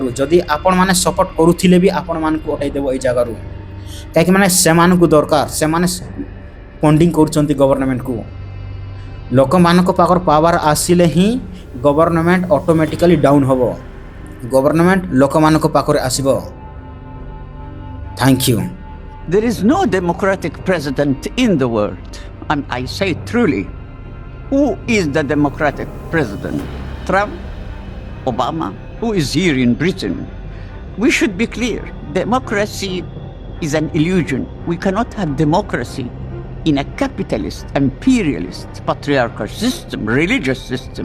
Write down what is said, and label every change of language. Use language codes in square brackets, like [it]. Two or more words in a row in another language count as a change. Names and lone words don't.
[or] ଯଦି ଆପଣମାନେ ସପୋର୍ଟ କରୁଥିଲେ ବି ଆପଣମାନଙ୍କୁ ହଟାଇ ଦେବ ଏଇ ଜାଗାରୁ, କାହିଁକି ମାନେ ସେମାନଙ୍କୁ ଦରକାର, ସେମାନେ ଫଣ୍ଡିଂ କରୁଛନ୍ତି ଗଭର୍ଣ୍ଣମେଣ୍ଟକୁ। ଲୋକମାନଙ୍କ ପାଖରେ ପାୱାର ଆସିଲେ ହିଁ ଗଭର୍ଣ୍ଣମେଣ୍ଟ [en] automatically down [or] ହେବ, ଗଭର୍ଣ୍ଣମେଣ୍ଟ ଲୋକମାନଙ୍କ ପାଖରେ ଆସିବ। [en] thank you. There is no democratic president in the world. And I say truly, who is the democratic president? Trump? Obama? Who is here in Britain? We should be clear. Democracy is an illusion. We cannot have democracy in a capitalist, imperialist, patriarchal system, religious system.